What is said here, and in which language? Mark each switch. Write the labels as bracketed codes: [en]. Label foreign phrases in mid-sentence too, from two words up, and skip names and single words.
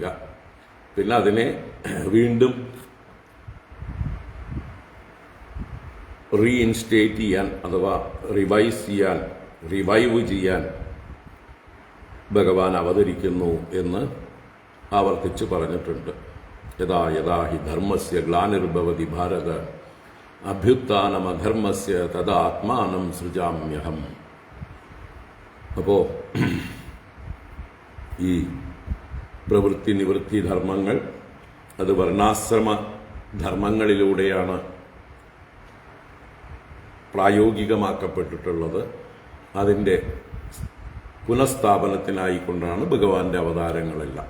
[ml] പിന്നെ അതിനെ വീണ്ടും റീഇൻസ്റ്റേറ്റ് ചെയ്യാൻ അഥവാ റിവൈവ് ചെയ്യാൻ ഭഗവാൻ അവതരിക്കുന്നു എന്ന് ആവർത്തിച്ച് പറഞ്ഞിട്ടുണ്ട്. [sa] യഥാ യഥാ ഹി ധർമ്മസ്യ ഗ്ലാനിർഭവതി ഭാരത അഭ്യുത്ഥാനമധർമ്മസ്യ തഥാ ആത്മാനം സൃജാമ്യഹം. [ml] അപ്പോൾ ഈ പ്രവൃത്തി നിവൃത്തി ധർമ്മങ്ങൾ അത് വർണ്ണാശ്രമ ധർമ്മങ്ങളിലൂടെയാണ് പ്രായോഗികമാക്കപ്പെട്ടിട്ടുള്ളത്. അതിൻ്റെ പുനഃസ്ഥാപനത്തിനായിക്കൊണ്ടാണ് ഭഗവാന്റെ അവതാരങ്ങളെല്ലാം.